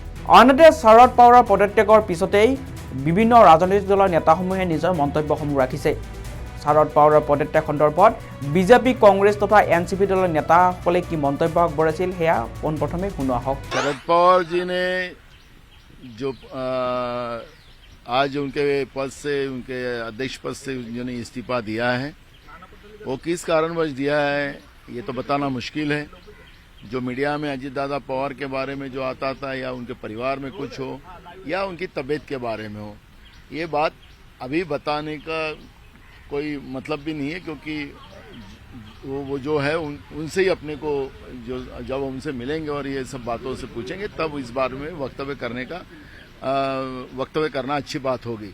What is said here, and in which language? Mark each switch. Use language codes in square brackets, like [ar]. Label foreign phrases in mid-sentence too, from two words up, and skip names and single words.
[as] আনহাতে শৰদ পাৱাৰৰ পদত্যাগৰ পিছতেই বিভিন্ন ৰাজনৈতিক দলৰ নেতাসমূহে নিজৰ মন্তব্যসমূহ ৰাখিছে। শৰদ পাৱাৰৰ পদত্যাগ সন্দৰ্ভত বিজেপি, কংগ্ৰেছ তথা এনচিপি দলৰ নেতাসকলে কি মন্তব্য আগবঢ়াইছিল সেয়া পোনপ্ৰথমে শুনোৱা হওক। [hi] शरद पवार जी ने जो आज उनके पद से, उनके अध्यक्ष पद से जिन्होंने इस्तीफा दिया है, वो किस कारणवश दिया है ये तो बताना मुश्किल है। जो मीडिया में अजीत दादा पवार के बारे में जो आता था, या उनके परिवार में कुछ हो, या उनकी तबीयत के बारे में हो, ये बात अभी बताने का कोई मतलब भी नहीं है, क्योंकि वो जो है उनसे ही अपने को जो जब उनसे मिलेंगे और ये सब बातों से पूछेंगे, तब इस बारे में वक्तव्य करना अच्छी बात होगी।